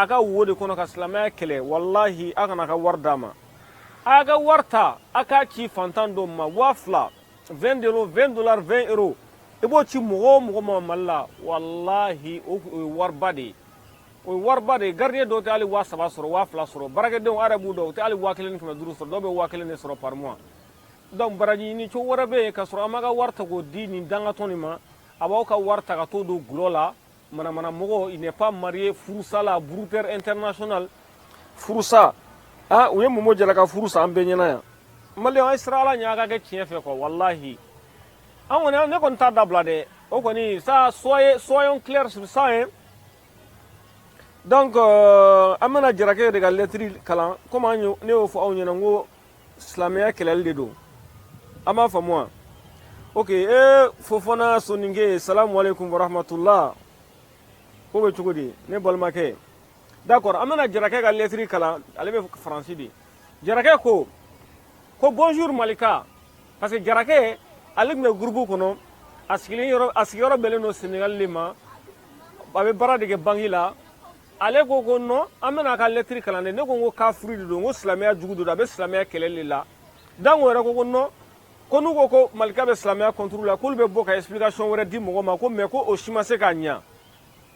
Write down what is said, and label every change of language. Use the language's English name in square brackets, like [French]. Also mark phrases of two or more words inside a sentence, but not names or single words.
[Bambara] ka wo de kɔnɔ ka silamɛya kɛlɛ wallahi a kana ka wari d'a ma a ka wari ta a k'a ci fantan dɔ ma 2000 $20 €20 i b'o ci mɔgɔ o mɔgɔ ma Mali la wallahi o ye wariba de ye o ye wariba de ye gardien dɔw tɛ hali 3000 sɔrɔ 2000 sɔrɔ baarakɛdenw arabu dɔw tɛ hali 1500 sɔrɔ dɔw bɛ 1000 de sɔrɔ [French] par mois [Bambara] donc baraji ɲini cogo wɛrɛ bɛ yen ka sɔrɔ an ma ka wari ta k'o di nin dangatɔn nin ma a b'aw ka wari ta ka t'o don gulɔ la manamana mɔgɔ [French] il n'est pas marié [Bambara] furusa la [French] brouteur international [Bambara] furusa u ye Momo Jara ka furusa an bɛɛ ɲɛna yan maliyɛn an sira ala ɲɛ a ka kɛ tiɲɛ fɛ quoi wallahi an kɔni ne kɔni t'a dabila dɛ o kɔni [French] ça soyons clairs sur ça hein [Bambara] donc an bɛna Jarakɛ de ka lettre kalan comme ne y'o fɔ aw ɲɛna n ko silamɛya kɛlɛli de don an b'a faamu wa ok Fofana Soninke [Arabic] السلام عليكم ورحمة الله [Bambara] ko bɛ cogo di ne balimakɛ d'accord an bɛna Jarakɛ ka lettre kalan ale bɛ faransi de Jarakɛ ko bonjour Malika parce que Jarakɛ ale tun bɛ groupe kɔnɔ a sigiyɔrɔ bɛnnen don Sénégal de ma a bɛ baara de kɛ banque la ale ko non an bɛna a ka lettre kalan dɛ ne ko n ko kafiri de don n ko silamɛya jugu de don a bɛ silamɛya kɛlɛli de la donc o yɛrɛ ko non ko n'u ko ko Malika bɛ silamɛya contre la k'olu bɛ bɔ ka explication wɛrɛ di mɔgɔ ma ko mais ko o si ma se ka ɲɛ